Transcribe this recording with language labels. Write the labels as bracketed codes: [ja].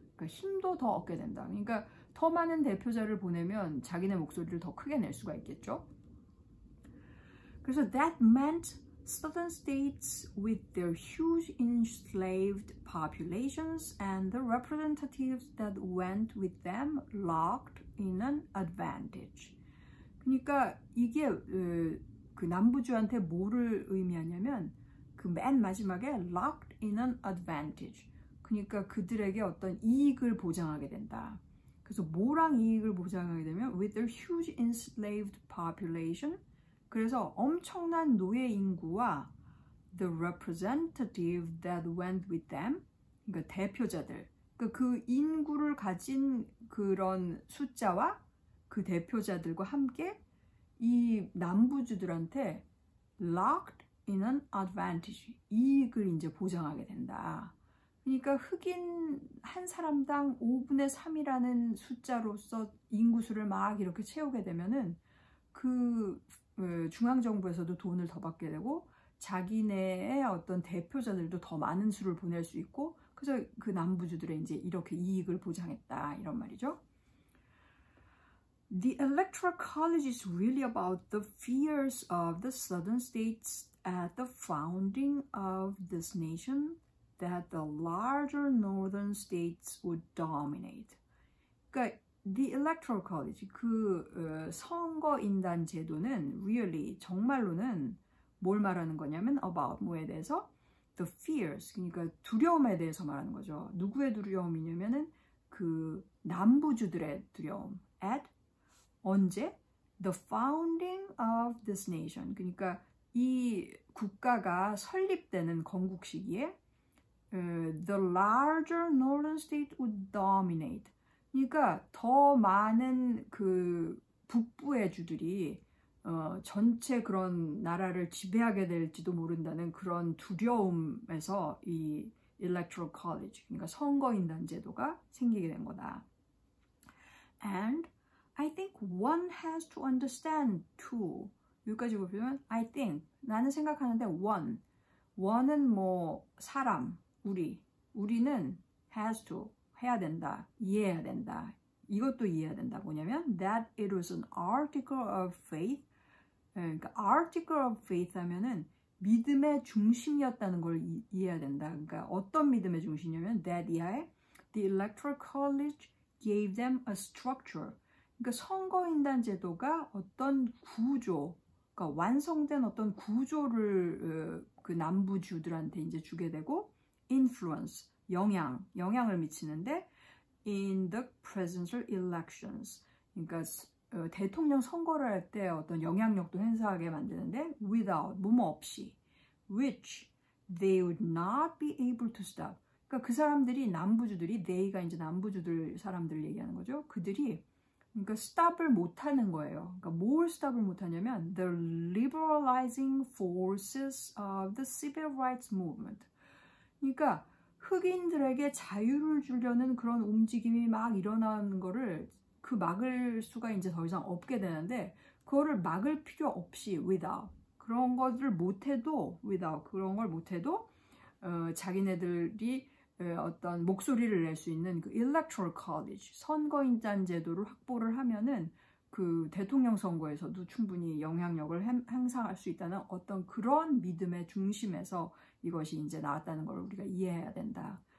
[ko] 그러니까 힘도 더 얻게 된다. 그러니까 더 많은 대표자를 보내면 자기네 목소리를 더 크게 낼 수가 있겠죠. [en] 그래서 that meant southern states with their huge enslaved populations and the representatives that went with them locked in an advantage. [ko] 그러니까 이게 그 남부주한테 뭐를 의미하냐면 그 맨 마지막에 [en] locked in an advantage. [ko] 그러니까 그들에게 어떤 이익을 보장하게 된다. 그래서 뭐랑 이익을 보장하게 되면 [en] with their huge enslaved population. [ko] 그래서 엄청난 노예 인구와 [en] the representative that went with them. [ko] 그러니까 대표자들. 그러니까 그 인구를 가진 그런 숫자와 그 대표자들과 함께 이 남부주들한테 [en] locked in an advantage. [ko] 이익을 이제 보장하게 된다. 그러니까 흑인 한 사람당 5분의 3이라는 숫자로서 인구수를 막 이렇게 채우게 되면은 그 중앙정부에서도 돈을 더 받게 되고 자기네의 어떤 대표자들도 더 많은 수를 보낼 수 있고 그래서 그 남부주들의 이제 이렇게 이익을 보장했다 이런 말이죠. [en] The Electoral College is really about the fears of the southern states at the founding of this nation that the larger northern states would dominate. [ko] 그러니까 The Electoral College, 그 선거인단 제도는 really 정말로는 뭘 말하는 거냐면 about 뭐에 대해서 [en] the fears, [ko] 그러니까 두려움에 대해서 말하는 거죠. 누구의 두려움이냐면은 그 남부주들의 두려움. At 언제? [en] The founding of this nation. [ko] 그러니까 이 국가가 설립되는 건국 시기에 [en] the larger northern state would dominate. [ko] 그러니까 더 많은 그 북부의 주들이 전체 그런 나라를 지배하게 될지도 모른다는 그런 두려움에서 이 Electoral College, 그러니까 선거인단 제도가 생기게 된 거다. [en] And I think one has to understand too. [ko] 여기까지 보면 [en] I think, [ko] 나는 생각하는데 one은 뭐 사람, 우리는 [en] has to, [ko] 해야 된다, 이해해야 된다. 이것도 이해해야 된다. 뭐냐면 [en] that it was an article of faith. [ko] 그러니까 article of faith 하면은 믿음의 중심이었다는 걸 이해해야 된다. 그러니까 어떤 믿음의 중심이냐면 [en] that [ko] 이하에 [en] the Electoral College gave them a structure. [ko] 그러니까 선거인단 제도가 어떤 구조, 그러니까 완성된 어떤 구조를 그 남부주들한테 이제 주게 되고 influence, 영향을 미치는데 [en] in the presidential elections. [ko] 그러니까 대통령 선거를 할 때 어떤 영향력도 행사하게 만드는데 without, 뭐뭐 없이 [en] which they would not be able to stop. [ko] 그러니까 그 사람들이 남부주들이 they가 이제 남부주들 사람들을 얘기하는 거죠. 그들이 그러니까 stop을 못하는 거예요. 그러니까 뭘 [en] stop을 못하냐면 the liberalizing forces of the civil rights movement. [ko] 그러니까 흑인들에게 자유를 주려는 그런 움직임이 막 일어나는 거를 그 막을 수가 이제 더 이상 없게 되는데 그거를 막을 필요 없이 without 그런 것을 못해도 without 그런 걸 못해도 자기네들이 어떤 목소리를 낼 수 있는 그 Electoral College 선거인단 제도를 확보를 하면은 그 대통령 선거에서도 충분히 영향력을 행사할 수 있다는 어떤 그런 믿음의 중심에서 이것이 이제 나왔다는 걸 우리가 이해해야 된다.